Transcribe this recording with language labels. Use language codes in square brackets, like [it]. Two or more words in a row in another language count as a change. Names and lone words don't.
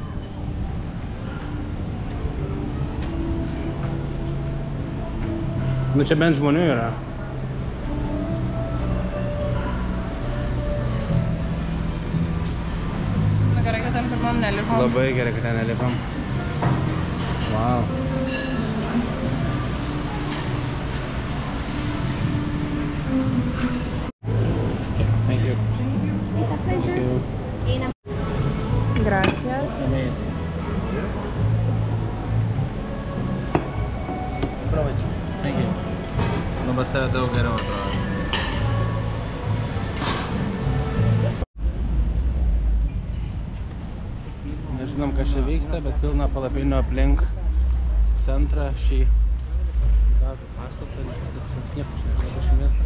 [lt] Nu čia bent žmonių yra. Na gerai, kad ten pirmam nelikom. Labai gerai, kad ten nelikom. [en] Wow. Okay, thank you. Thank you. Gracias. Amazing. Provačiu. Thank you. [lt] Nu, pas tave daug geriau atrodo. Nežinom, kas čia vyksta, bet pilna palapinių aplink centrą šį gražų pastatą, nieko šį miestą.